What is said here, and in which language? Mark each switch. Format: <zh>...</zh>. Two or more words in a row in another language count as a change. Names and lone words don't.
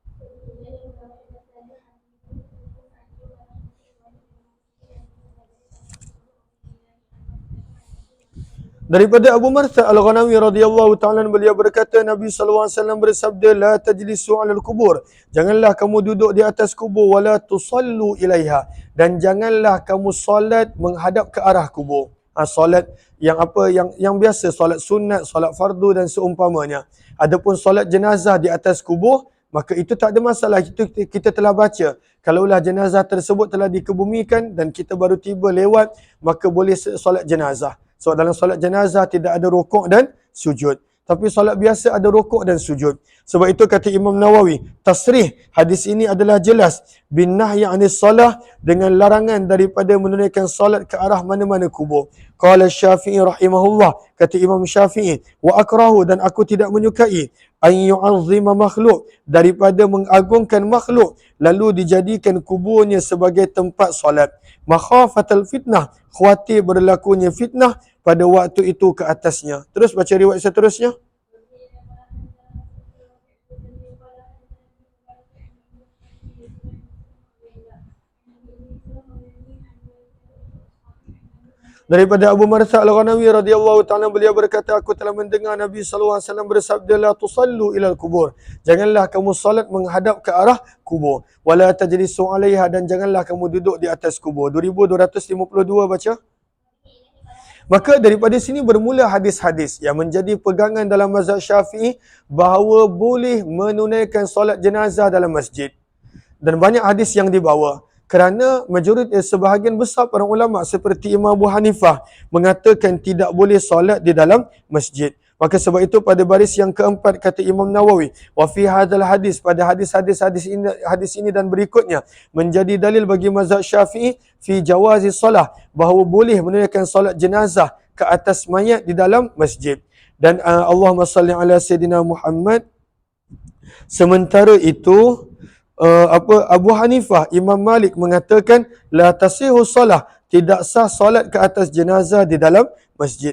<ms>Daripada Abu Martha Al-Ghanawi</ms> <ar>رضي الله تعالى</ar> <ms>beliau berkata, Nabi</ms> <ar>صلى الله عليه وسلم</ar> <ms>bersabda,</ms> <ar>لا تجلسوا على القبور,</ar> <ms>janganlah kamu duduk di atas kubur,</ms> <ar>ولا تصلوا إليها,</ar> <ms>dan janganlah kamu solat menghadap ke arah kubur. Solat yang apa, yang biasa, solat sunat, solat fardu dan seumpamanya. Adapun solat jenazah di atas kubur, maka itu tak ada masalah. Itu kita telah baca, kalaulah jenazah tersebut telah dikebumikan dan kita baru tiba lewat, maka boleh solat jenazah. So dalam solat jenazah tidak ada rukuk dan sujud. Tapi solat biasa ada rukuk dan sujud. Sebab itu kata Imam Nawawi, tasrih hadis ini adalah jelas</ms> <ar>بالنهي عن الصلاة,</ar> <ms>dengan larangan daripada menunaikan solat ke arah mana-mana kubur.</ms> <ar>قال الشافعي رحمه الله,</ar> <ms>kata Imam Syafi'i,</ms> <ar>وأكره,</ar> <ms>dan aku tidak menyukai,</ms> <ar>أن يعظم مخلوق,</ar> <ms>daripada mengagungkan makhluk lalu dijadikan kuburnya sebagai tempat solat.</ms> <ar>مخافة الفتنة,</ar> <ms>khawatir berlakunya fitnah pada waktu itu ke atasnya. Terus baca riwayat seterusnya. Daripada Abu Martha Al-Ghanawi</ms> <ar>رضي الله تعالى</ar> <ms>beliau berkata, aku telah mendengar Nabi</ms> <ar>صلى الله عليه وسلم</ar> <ms>bersabda,</ms> <ar>لا تصلوا إلى القبور,</ar> <ms>janganlah kamu salat menghadap ke arah kubur,</ms> <ar>ولا تجلسوا عليها,</ar> <ms>dan janganlah kamu duduk di atas kubur. 2252 baca. Maka daripada sini bermula hadis-hadis yang menjadi pegangan dalam mazhab Syafi'i bahawa boleh menunaikan solat jenazah dalam masjid. Dan banyak hadis yang dibawa. Kerana sebahagian besar para ulama seperti Imam Abu Hanifah mengatakan tidak boleh solat di dalam masjid. Maka sebab itu pada baris yang keempat kata Imam Nawawi,</ms> <ar>وفي هذا الحديث,</ar> <ms>pada hadis ini dan berikutnya menjadi dalil bagi mazhab Syafi'i</ms> <ar>في جواز الصلاة,</ar> <ms>bahawa boleh menunaikan solat jenazah ke atas mayat di dalam masjid. Dan</ms> <ar>اللهم صل على سيدنا محمد.</ar> <ms>Sementara itu Abu Hanifah, Imam Malik mengatakan</ms> <ar>لا تصح الصلاة,</ar> <ms>tidak sah solat ke atas jenazah di dalam masjid.</ms>